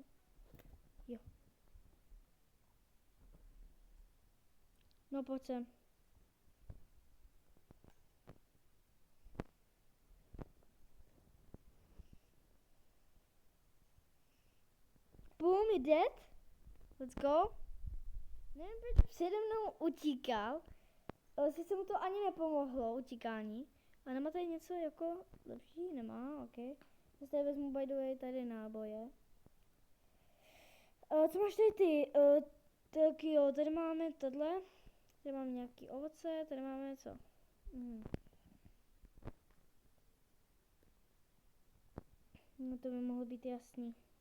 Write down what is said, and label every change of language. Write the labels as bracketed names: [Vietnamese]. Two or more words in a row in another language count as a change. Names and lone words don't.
[Czech] Jo. No pojď sem. Boom, je dead. [English] Let's go. [Czech] Nevím, proč přede mnou utíkal. Sice mu to ani nepomohlo, utíkání. A nemá tady něco jako lepší? Nemá, ok. Já tady vezmu [English] by the way [Czech] tady náboje. Co máš tady ty? Tak jo, tady máme tohle. Tady máme nějaký ovoce, tady máme co? No to by mohlo být jasný.